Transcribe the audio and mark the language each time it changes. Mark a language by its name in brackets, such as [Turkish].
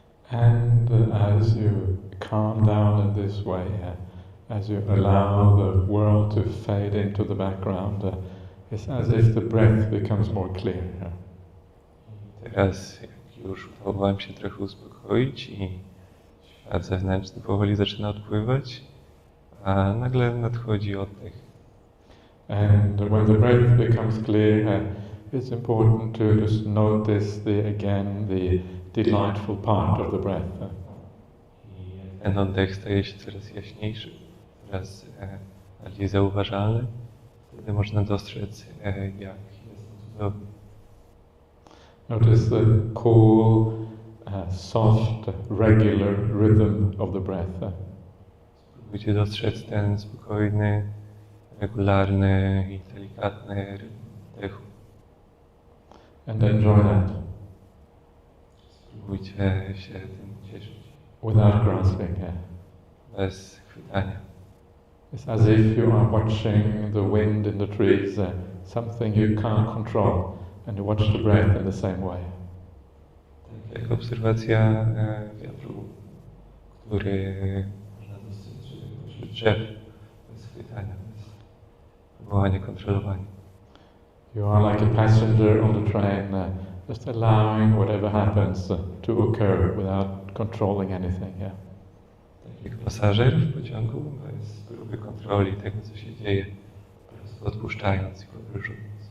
[English] And as you calm down in this way, as you allow the world to fade into the background, it's as if the breath becomes more clear. [Polish] Teraz, jak już udało wam się trochę uspokoić i świat zewnętrzny powoli zaczyna odpływać, a nagle nadchodzi oddech. [English] And when the breath becomes clear, it's important to just notice the delightful part of the breath. [Polish] I ten oddech staje się coraz jaśniejszy, coraz bardziej zauważalny. Wtedy można dostrzec, jak jest cudowny. [English] Notice the cool, soft, regular rhythm of the breath. [Polish] Spróbujcie dostrzec ten spokojny, regularny i delikatny rytm oddechu. [English] And enjoy that. [Polish] Spróbujcie się tym cieszyć. [English] Without grasping. [Polish] Bez chwytania. [English] It's as if you are watching the wind in the trees, something you can't control, and you watch the breath in the same way. [Polish] Tak jak obserwacja wiatru, który można dostrzec wśród drzew, bez chwytania, bez próbowania kontrolowania. [English] You are like a passenger on the train, just allowing whatever happens to occur without controlling anything. [Polish] Tak jak pasażer w pociągu, bez próby kontroli tego, co się dzieje, po prostu odpuszczając i podróżując.